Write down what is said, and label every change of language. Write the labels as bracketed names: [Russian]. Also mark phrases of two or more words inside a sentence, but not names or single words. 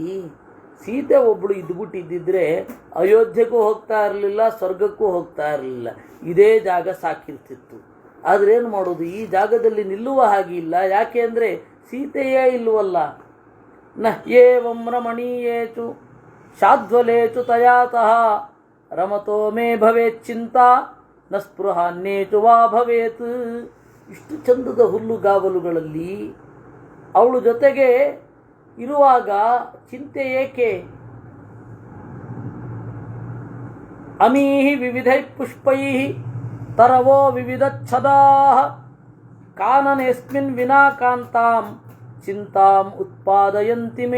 [Kannada] ಸೀತೆ ಒಬ್ಬಳು ಇದ್ದುಬಿಟ್ಟಿದ್ದಿದ್ರೆ ಅಯೋಧ್ಯೆಗೂ ಹೋಗ್ತಾ ಇರಲಿಲ್ಲ, ಸ್ವರ್ಗಕ್ಕೂ ಹೋಗ್ತಾ ಇರಲಿಲ್ಲ. ಇದೇ ಜಾಗ ಸಾಕಿರ್ತಿತ್ತು. ಆದರೆ ಏನು ಮಾಡೋದು, ಈ ಜಾಗದಲ್ಲಿ ನಿಲ್ಲುವ ಹಾಗೆ ಇಲ್ಲ. ಯಾಕೆ ಅಂದರೆ ಸೀತೆಯೇ ಇಲ್ಲವಲ್ಲ. [Sanskrit] ನ ಏವಂ ರಮಣೀಯೇಚು ಶಾಧ್ವಲೇಚು ತಯಾತಃ ರಮತೋ ಮೇ ಭವೇತ್ ಚಿಂತಾ ನ ಸ್ಪೃಹಾನ್ಯೇಚು ವಾ ಭವೇತ್. [Kannada] ಇಷ್ಟು ಚಂದದ ಹುಲ್ಲುಗಾವಲುಗಳಲ್ಲಿ ಅವಳು ಜೊತೆಗೆ ಇರುವಾಗ ಚಿಂತೆ ಏಕೆ? [Sanskrit] ಅಮೀಹಿ ವಿವಿಧೈ ಪುಷ್ಪೈ ತರವೋ ವಿವಿಧಚ್ಛದಾಃ ಕಾನನೇಸ್ಮಿನ್ ವಿನಾ ಕಾಂತಾಂ ಚಿಂತಾಂ ಉತ್ಪಾದಯಂತಿ ಮೇ.